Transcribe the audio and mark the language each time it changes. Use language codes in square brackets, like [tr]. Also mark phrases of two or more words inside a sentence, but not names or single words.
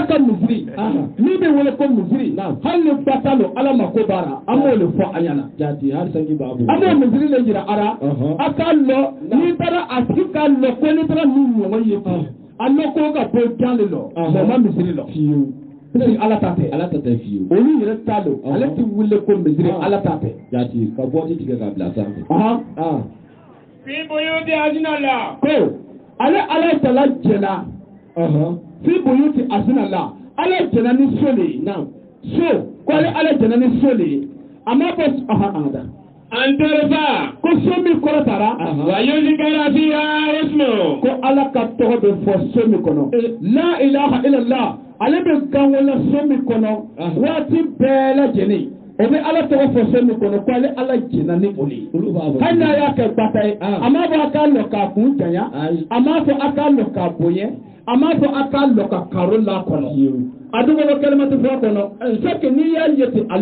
[bm] ka misiri min bɛ wele ko misiri hali ni ba t'a lɔ ala ma ko b'ara an b'o le fɔ a ɲɛna jati hali sanji b'a bolo an b'o misiri le jira ara a k'a lɔ n'i taara a tigi k'a lɔ ko n'i taara min ɲɔgɔn ye a lɔ ko ka bɔ jan de lɔ mɛ ma misiri lɔ fiyewu ala ta tɛ fiyewu olu yɛrɛ t'a lɔ ale ti wele ko misiri ala ta tɛ jati ka bɔ tigɛ ka bila sanfɛ [ar] في بيوت أذن الله [bm] ko ale ala tala jɛna [ar] في بيوت أذن الله [bm] ala jɛna ni so de ye so ko ale ala jɛna ni so de ye a ma fɔ da [ar] أن ترفع [bm] ko so min kɔrɔtara [ar] ويذكر فيها اسمه [bm] ko ala ka tɔgɔ bɛ fɔ so min kɔnɔ la [ar] إله إلا الله [bm] ale bɛ gangola so min kɔnɔ waati bɛɛ lajɛlen o bɛ ala tɔgɔ fɔ so min kɔnɔ ko ale ala jɛna ni o de ye hali n'a y'a kɛ gbata ye a m'a fɔ a k'a lɔ k'a kun janya a m'a fɔ a k'a lɔ k'a bonya a m'a fɔ a k'a lɔ ka karo la kɔnɔ a dun kɔnɔ kɛlɛmati fɔ kɔnɔ [fr] c'est que [bm] n'i y'a ye ten a